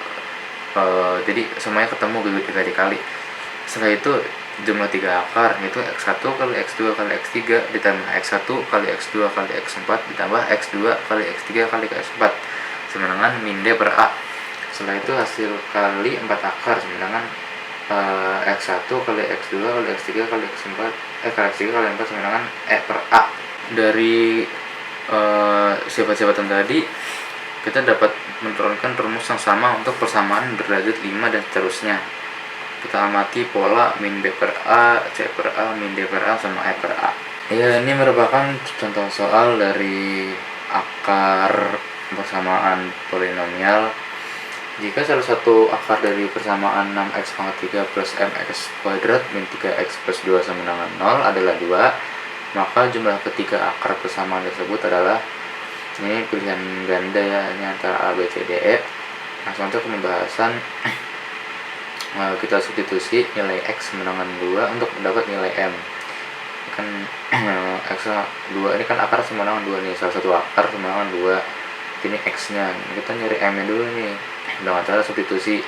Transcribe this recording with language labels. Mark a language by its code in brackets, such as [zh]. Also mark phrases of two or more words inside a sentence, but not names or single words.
[id] Jadi semuanya ketemu dikali. Setelah itu jumlah 3 akar yaitu x1 kali x2 kali x3 ditambah x1 kali x2 kali x4 ditambah x2 kali x3 kali x4 sama dengan min d per a. Setelah itu hasil kali 4 akar sama dengan x1 kali x2 kali x3 kali x4 kali x3 kali x4 sama dengan e per a. Dari sifat-sifatan tadi kita dapat menurunkan rumus yang sama untuk persamaan berderajat 5 dan seterusnya. Kita amati pola min b per a, c per a, min d per a sama e per a. Ya, ini merupakan contoh soal dari akar persamaan polinomial. Jika salah satu akar dari persamaan 6x pangkat 3 plus mx kuadrat min 3x plus 2 sama dengan 0 adalah 2, maka jumlah ketiga akar persamaan tersebut adalah, ini pilihan ganda ya, ini antara a, b, c, d, e. Langsung aja ke pembahasan. Kita substitusi nilai x sama dengan 2 untuk mendapat nilai m. Kan x 2 ini kan akar sama dengan 2 nih, salah satu akar sama dengan 2. Ini x nya, kita nyari m nya dulu nih dengan cara substitusi.